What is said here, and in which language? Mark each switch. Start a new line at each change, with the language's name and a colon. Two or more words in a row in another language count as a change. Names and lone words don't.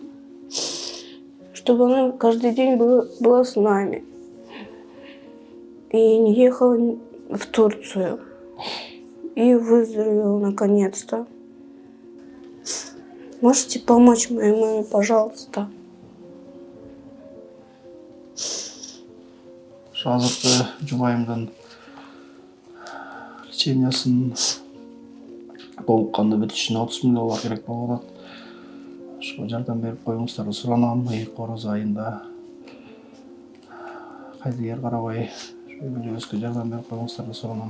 Russian: Чтобы она каждый день была с нами. И не ехала в Турцию. И выздоровела наконец-то. Можете помочь моей маме, пожалуйста?
Kyrgyz: Азыркы жубайымдын лечениясын толук кандуу бүтүшүнө 30 000 доллар керек болуп атат. Ошого жардам берип коюңуздар, суранам. Короз айында кайдыгер карабай үй бүлөбүзгө жардам берип коюңуздар, суранам.